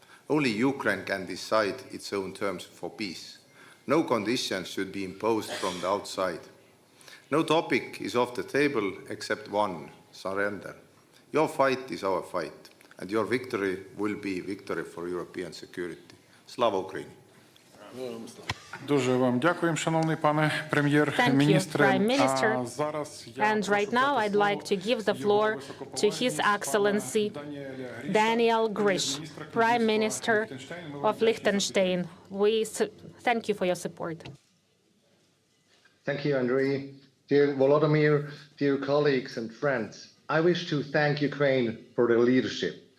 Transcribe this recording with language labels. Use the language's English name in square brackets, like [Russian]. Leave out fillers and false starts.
[English] Only Ukraine can decide its own terms for peace. No conditions should be imposed from the outside. No topic is off the table except one: surrender. Your fight is our fight, and your victory will be victory for European security. [Ukrainian] Slava Ukraini! Дуже вам дякуємо, шановний пане прем'єр-міністре. [English] And right now I'd like to give the floor to His Excellency Daniel Grish, Prime Minister of Liechtenstein. We thank you for your support. Thank you, Andrei. Dear Volodymyr, dear colleagues and friends, I wish to thank Ukraine for their leadership.